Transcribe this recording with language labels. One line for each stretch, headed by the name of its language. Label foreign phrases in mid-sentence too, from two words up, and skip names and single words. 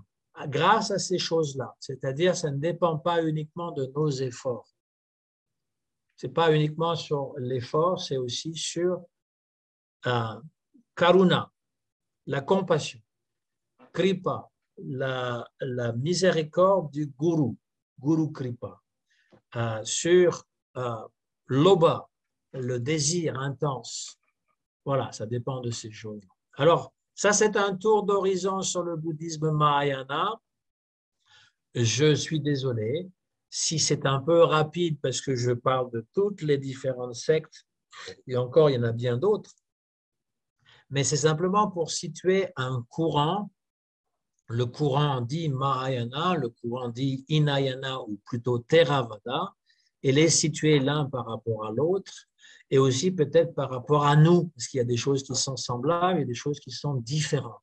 French: Grâce à ces choses-là, c'est-à-dire ça ne dépend pas uniquement de nos efforts. Ce n'est pas uniquement sur l'effort, c'est aussi sur karuna, la compassion, kripa, la miséricorde du guru,
Sanskrit: guru kripa,
French: sur loba, le désir intense. Voilà, ça dépend de ces choses. Alors, ça c'est un tour d'horizon sur le bouddhisme Mahayana. Je suis désolé si c'est un peu rapide parce que je parle de toutes les différentes sectes, et encore il y en a bien d'autres, mais c'est simplement pour situer un courant, le courant dit Mahayana, le courant dit Hinayana ou plutôt Theravada, et les situer l'un par rapport à l'autre, et aussi peut-être par rapport à nous, parce qu'il y a des choses qui sont semblables et des choses qui sont différentes.